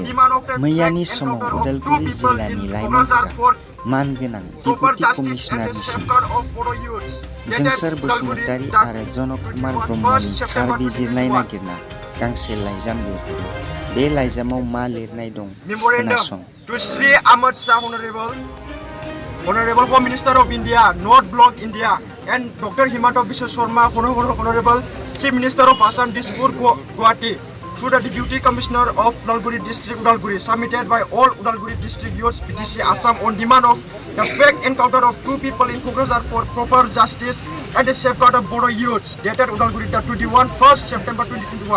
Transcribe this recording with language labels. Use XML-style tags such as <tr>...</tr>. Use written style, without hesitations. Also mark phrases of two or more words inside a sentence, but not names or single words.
<brx>मैयानि समाव उदालगुरि जिल्लानि लाइमोनफोरा मानगोनां डिपुटि कमिशनार निसिम जोंसार बसुमतारी आरो जनक कुमार ब्रह्मनि थार बिजिरनाय नागिरना गांसे लाइजाम लिरहरो। बे लाइजामाव मा लिरनाय दं खोनासं।</brx> <en>To Sri Amit Shah, Honorable Home Minister of India, North Block India, and Dr. Himanta Biswa Sharma, Honorable Chief Minister of Assam, Dispur, Guwahati, through the Deputy Commissioner of Udalguri District, Udalguri, submitted by all Udalguri District youths, PTC Assam, on demand of the fake encounter of two people in Kokrazar for proper justice and the safeguard of Bodo youths, dated Udalguri, the 1st September 2021.</en>